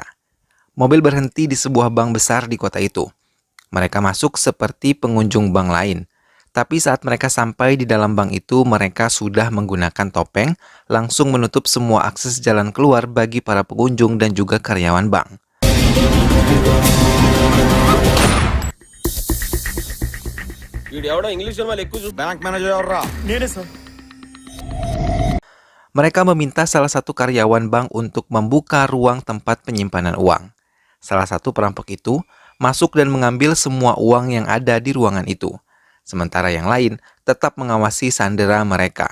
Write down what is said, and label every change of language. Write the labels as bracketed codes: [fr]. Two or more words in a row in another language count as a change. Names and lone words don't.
[id] Mobil berhenti di sebuah bank besar di kota itu. Mereka masuk seperti pengunjung bank lain. Tapi saat mereka sampai di dalam bank itu, mereka sudah menggunakan topeng, langsung menutup semua akses jalan keluar bagi para pengunjung dan juga karyawan bank. [te] వీడెవడో ఇంగ్లీష్ సినిమాలు ఎక్కువ చూసి [en] bank manager [te] ఎవర్రా? నేనే సార్. [id] Mereka meminta salah satu karyawan bank untuk membuka ruang tempat penyimpanan uang. Salah satu perampok itu masuk dan mengambil semua uang yang ada di ruangan itu. Sementara yang lain tetap mengawasi sandera mereka.